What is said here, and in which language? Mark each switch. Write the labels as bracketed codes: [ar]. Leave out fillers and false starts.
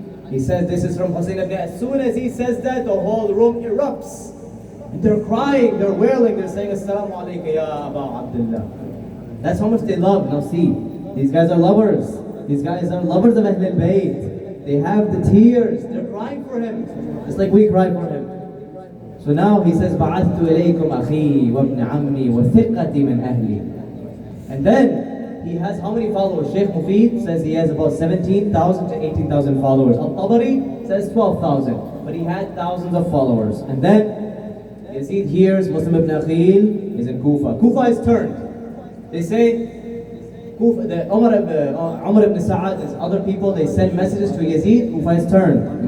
[en] He says, this is from Hussein ibn Ali. As soon as he says that, the whole room erupts. And they're crying, they're wailing, they're saying, [ar] Assalamu alaikum ya Abu Abdullah. [en] That's how much they love. Now see, these guys are lovers. These guys are lovers of Ahlul Bayt. They have the tears, they're crying for him, just like we cry for him. So now he says, [ar] بَعَثْتُ إِلَيْكُمْ أَخِي وَابْنَ عَمِّي وَثِقَّتِي مِنْ أَهْلِي. [en] And then he has how many followers? Sheikh Mufid says he has about 17,000 to 18,000 followers. Al-Tabari says 12,000, but he had thousands of followers. And then Yazid hears Muslim ibn Aqeel is in Kufa. Kufa is turned. They say, Umar ibn Sa'ad and other people, they send messages to Yazid, Kufa is turned.